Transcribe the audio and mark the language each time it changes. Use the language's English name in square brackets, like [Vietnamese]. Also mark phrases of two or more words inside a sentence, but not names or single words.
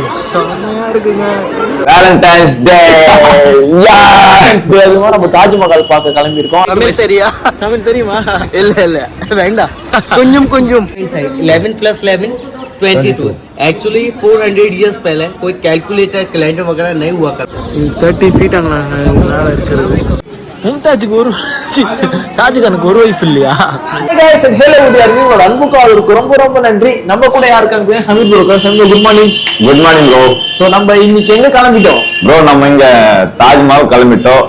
[Tamil] செம்மையா இருக்குங்க. வேலண்டைன்ஸ் டே நம்ம தாஜ்மஹால் பார்க்க கிளம்பி இருக்கோம். தமிழ் சரியா? தமிழ் தெரியுமா? இல்ல வேண்டாம். கொஞ்சம் 11 + 11 22. [Hindi] एक्चुअली 400 ईयर्स पहले कोई कैलकुलेटर कैलेंडर वगैरह नहीं हुआ करता. [Tamil] 30 feet மேல இருக்கிறது. மும்தாஜுக்கு ஒரு ஷாஜகானுக்கு ஒரு வைஃப் இல்லையா? உங்களோட அன்புக்கு அவருக்கு ரொம்ப ரொம்ப நன்றி. நம்ம கூட யாருக்காங்க சமீர் ப்ரோ. சமீர் [English] good morning. good morning bro. [Tamil] சோ நம்ம இன்னைக்கு எங்க கிளம்பிட்டோம் ப்ரோ? நம்ம இங்க தாஜ்மஹால் கிளம்பிட்டோம்.